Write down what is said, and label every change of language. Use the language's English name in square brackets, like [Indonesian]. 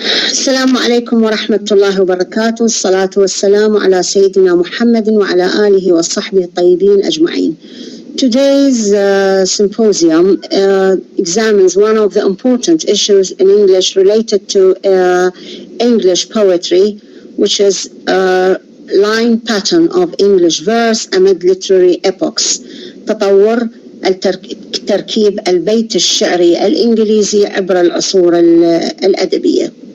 [Arabic] السلام عليكم ورحمة الله وبركاته. الصلاة والسلام على سيدنا محمد وعلى آله وصحبه الطيبين أجمعين. [English] Today's symposium examines one of the important issues in English related to English poetry, which is line pattern of English verse amid literary epochs. [Arabic] تطور تركيب البيت الشعري الانكليزي عبر العصور الأدبية.